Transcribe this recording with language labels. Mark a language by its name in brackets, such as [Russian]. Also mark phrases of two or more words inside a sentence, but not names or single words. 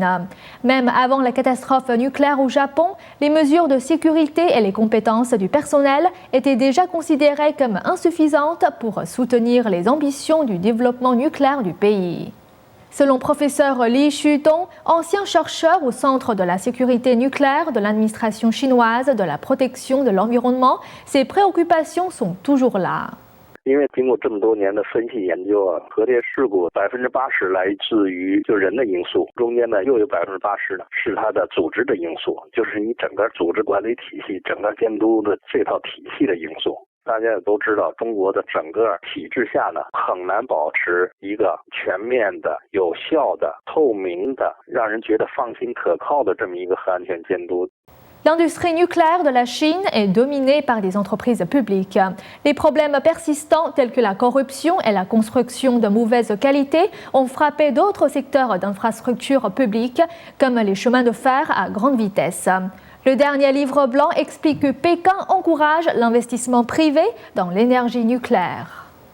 [French] Même avant la catastrophe nucléaire au Japon, les mesures de sécurité et les compétences du personnel étaient déjà considérées comme insuffisantes pour soutenir les ambitions du développement nucléaire du pays. Selon professeur Li Xudong, ancien chercheur au Centre de la sécurité nucléaire de l'administration chinoise de la protection de l'environnement, ces préoccupations sont toujours là. [Chinese] 因为经过这么多年的分析研究啊，核电事故80%来自于人的因素，中间呢又有80%呢是它的组织的因素，就是你整个组织管理体系、整个监督的这套体系的因素。大家也都知道，中国的整个体制下呢，很难保持一个全面的、有效的、透明的、让人觉得放心可靠的这么一个核安全监督。 [French] L'industrie nucléaire de la Chine est dominée par des entreprises publiques. Les problèmes persistants tels que la corruption et la construction de mauvaise qualité ont frappé d'autres secteurs d'infrastructures publiques comme les chemins de fer à grande vitesse. Le dernier livre blanc explique que Pékin encourage l'investissement privé dans l'énergie nucléaire.